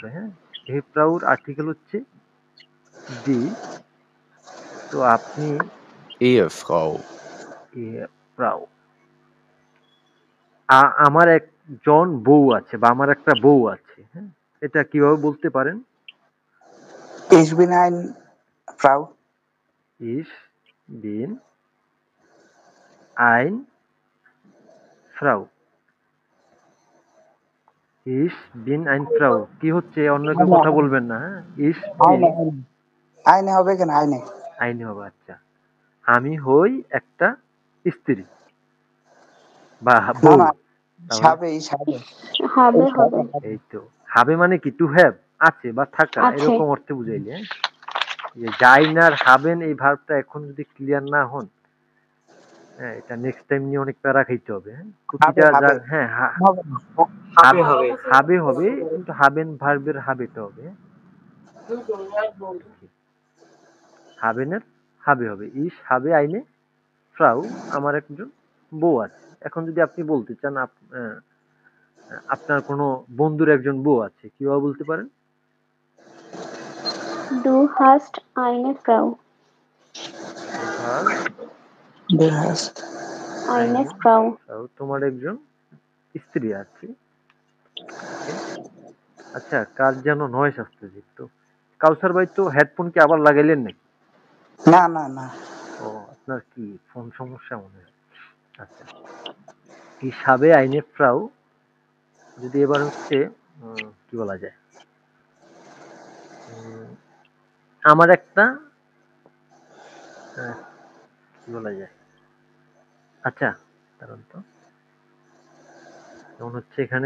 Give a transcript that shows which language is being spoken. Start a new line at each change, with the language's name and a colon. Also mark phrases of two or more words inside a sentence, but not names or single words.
Bangla: হ্যাঁ, এহেপ্রাউর আর্টিকেল হচ্ছে ডি। তো আপনি Ehefrau, এহেপ্রাউ, আমার একজন বউ আছে বা আমার একটা বউ আছে। হ্যাঁ, এটা কিভাবে বলতে পারেন?
German: Ich bin ein Frau. Ich bin ein Frau. Ich bin ein Frau
Bangla: কি হচ্ছে? অন্য কেউ কথা বলবেন না। হ্যাঁ,
German: ich bin Eine, eine. Eine
Bangla: হবে কেন?
German: eine.
Bangla: আইন হবে। আচ্ছা, আমি হই একটা স্ত্রী বা না বউ। না, ich তাহলে
German: habe, ich habe. habe Ich হবে, habe.
Bangla: এই তো, হবে মানে কি?
English: to have,
Bangla: আছে বা থাকা, আছে, এরকম অর্থে বুঝাইলে। হ্যাঁ, যে যাইন আর হাবেন এই ভার্বটা এখন যদি ক্লিয়ার না হন, হ্যাঁ, এটা
English: next time
Bangla: নিয়ে অনেক প্যারা খাইতে হবে। হ্যাঁ, হবে, প্রতিটা হবে। হ্যাঁ, হবে না। হাবে হবে, হাবে হবে, কিন্তু হাবেন ভার্বের হাবেটা হবে। হাবেনের হাবে হবে।
German: Ich habe eine Frau,
Bangla: আমার একজন বউ আছে। এখন যদি আপনি বলতে চান আপনার কোনো বন্ধুর একজন বউ আছে, কিভাবে বলতে পারেন?
German: du hast eine Frau,
Bangla: তোমার
German: Du hast. eine eine Frau,
Bangla: ফ্রাউ, তোমার একজন স্ত্রী আছে। ওকে। আচ্ছা, কার যেন নয়েজ আসতেছে তো। কাউসার ভাই তো হেডফোন কি আবার লাগাইলেন নাকি? না না না। ও, আপনার কি ফোন সমস্যা মনে হয়। আচ্ছা, হিসাবে
German: eine Frau,
Bangla: যদি এবার হচ্ছে কি বলা যায়, আমার একটা কি বলা যায়, আচ্ছা দাঁড়ান তো, যেমন হচ্ছে এখানে